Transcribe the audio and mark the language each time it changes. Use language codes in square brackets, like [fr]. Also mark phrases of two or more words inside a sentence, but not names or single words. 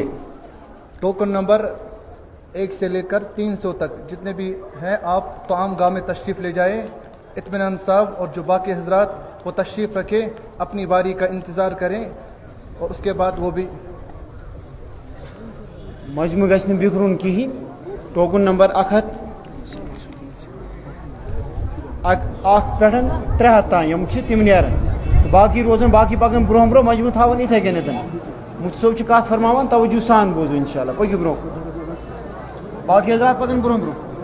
[ur] ٹوکن نمبر 1 سے لے کر 300 تک جتنے بھی ہیں آپ طعام گاہ میں تشریف لے جائیں۔ اطمینان صاحب اور جو باقی حضرات وہ تشریف رکھیں، اپنی باری کا انتظار کریں، اور اس کے بعد وہ بھی [ks] مجموع گژھِ نہٕ بِکھرُن کِہیٖنۍ۔ ٹوکن نمبر 100 پٮ۪ٹھ 300 تام یِم چھِ تِم نیرن، باقی روزن، باقی پکن برونٛہہ برونٛہہ، مجموع تھاوان یِتھے کٔنٮ۪تھ۔ مفتی صٲب چھِ کتھ فرماوان، توجہ سان بوزو انشاءاللہ، پٔکِو برونٛہہ، باقی حضرات پکن برونٛہہ برونٛہہ۔